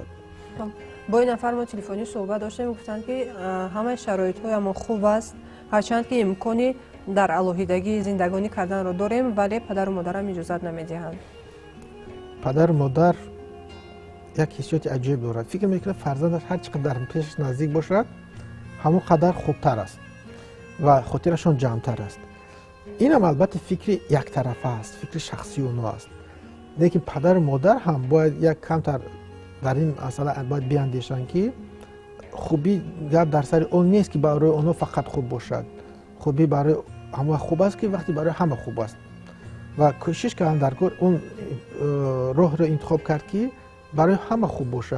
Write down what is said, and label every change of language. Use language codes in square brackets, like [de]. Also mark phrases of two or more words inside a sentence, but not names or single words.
[tg] бо ин нафар мо телефонӣ суҳбат доштем, гуфтанд, ки ҳамаи шароитҳоямо хуб аст, ҳарчанд ки имкони дар алоҳидагӣ зиндагонӣ карданро дорем, вале падару модарам иҷозат намедиҳанд. падару модар як ҳиссиёти аҷиб дорад. фикр мекунад фарзандаш ҳар чӣ қадар пешаш наздик бошад, ҳамон қадар хубтар аст. [fa] و خاطرشان جمعتر است. این هم البته فکر یک طرفه است، فکر شخصی اونها است. لیکن پدر و مادر هم باید یک کمتر در این مسئله باید بیاندیشن که خوبی گپ در سر اون نیست که برای اونها فقط خوب باشد. خوبی برای همه خوب است که وقتی برای همه خوب است و کوشش کردن در کار اون راه را انتخاب کرد که برای همه خوب باشد.